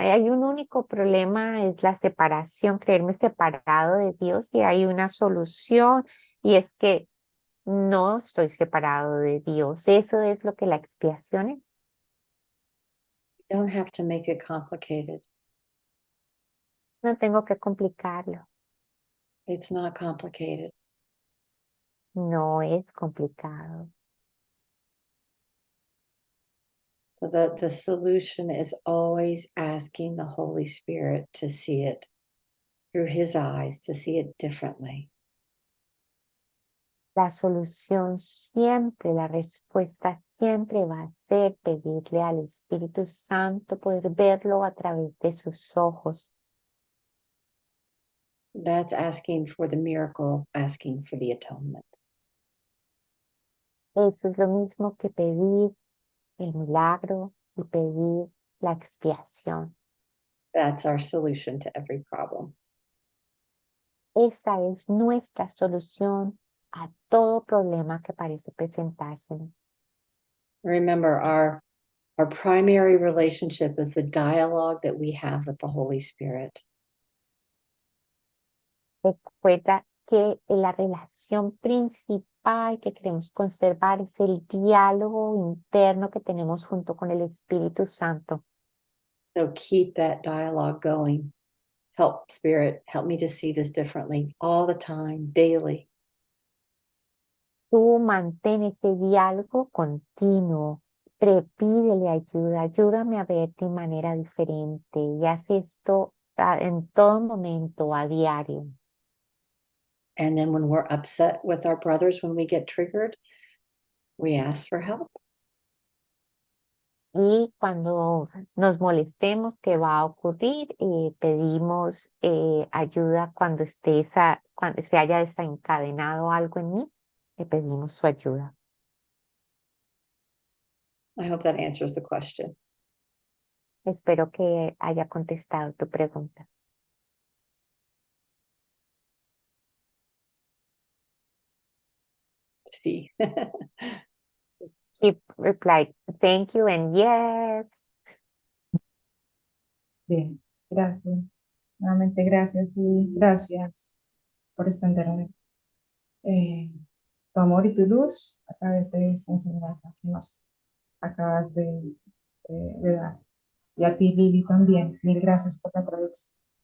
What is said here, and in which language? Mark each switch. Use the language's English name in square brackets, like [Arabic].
[Spanish] Hay un único problema, es la separación, creerme separado de Dios, y hay una solución, y es que no estoy separado de Dios. Eso es lo que la expiación es. [English] You don't have to make it complicated. [Spanish] No tengo que complicarlo. [English] It's not complicated. [Spanish] No es complicado. [English] So the solution is always asking the Holy Spirit to see it through his eyes, to see it differently. [Spanish] La solución siempre, la respuesta siempre va a ser pedirle al Espíritu Santo poder verlo a través de sus ojos. [English] That's asking for the miracle, asking for the atonement. [Spanish] Eso es lo mismo que pedir el milagro y pedir la expiación. [English] That's our solution to every problem. [Spanish] Esa es nuestra solución a todo problema que parece presentarse. [English] Remember, our primary relationship is the dialogue that we have with the Holy Spirit. [Spanish] Recuerda que la relación principal que queremos conservar es el diálogo interno que tenemos junto con el Espíritu Santo. [English] So keep that dialogue going. Help, Spirit, help me to see this differently all the time, daily. [Spanish] Tú mantén ese diálogo continuo, pídele ayuda, ayúdame a ver de manera diferente y haz esto en todo momento, a diario. [English] And then when we're upset with our brothers, when we get triggered, we ask for help. [Spanish] Y cuando nos molestemos, ¿qué va a ocurrir? Pedimos ayuda cuando cuando se haya desencadenado algo en mí, le pedimos su ayuda. [English] I hope that answers the question. [Spanish] Espero que haya contestado tu pregunta. [English] See. He replied, thank you and yes. [Spanish] Bien, gracias. Nuevamente gracias y gracias por extenderme tu amor y tu luz a través de esta enseñanza que nos acabas de dar. Y a ti, Lili, también. Mil gracias por la traducción.